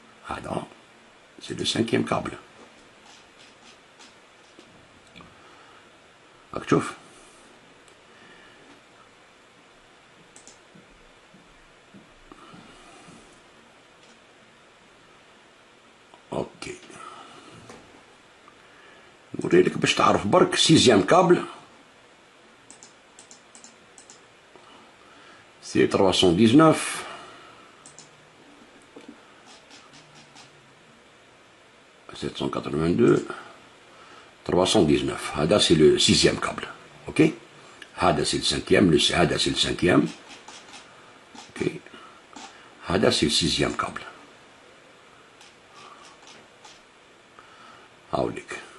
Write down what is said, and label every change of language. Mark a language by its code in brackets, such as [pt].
[fr] Ah non, c'est le cinquième câble. [ar] شوف اوكي نوريلك باش تعرف برك سيزيام كابل سي 319 782 319. [fr] هذا c'est le sixième câble. Ok. هذا c'est le cinquième. هذا c'est le cinquième. Ok. هذا c'est le sixième câble. [ar] هاوليك.